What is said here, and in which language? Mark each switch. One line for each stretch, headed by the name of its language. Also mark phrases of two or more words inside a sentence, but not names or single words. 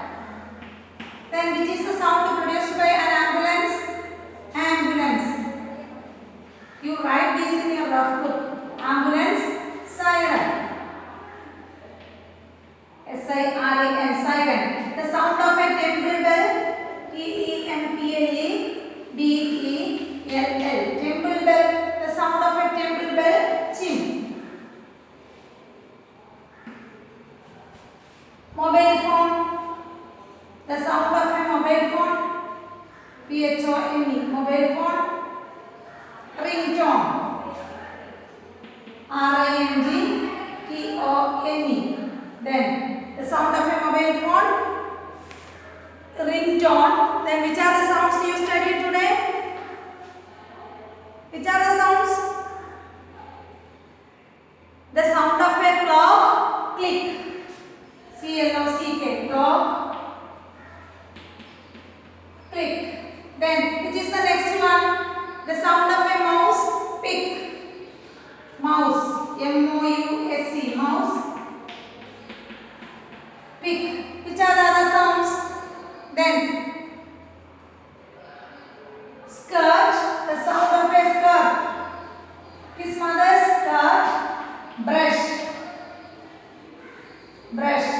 English: Then which is the sound produced by an ambulance? Ambulance. You write these in your rough book. Ambulance, siren. S-I-R-E-N, siren. The sound of a temple bell? T-E-M-P-L-E, B-E-L-L. Temple bell. The sound of a temple bell? Chim. Mobile phone. The sound of a mobile phone? P-H-O-N-E. Mobile phone. Ringtone. R-I-N-G-T-O-N-E. Then the sound of a mobile phone? Ringtone. Then which are the sounds you studied today? Which are the sounds? The sound of a clock? Click. C-L-O-C-K. Clock. Click. Then which is the next one? The sound of a mouse? Pick. Mouse. M-O-U-S-E. Mouse. Pick. Which are the other sounds? Then skirt. The sound of a skirt. His mother's skirt. Brush. Brush.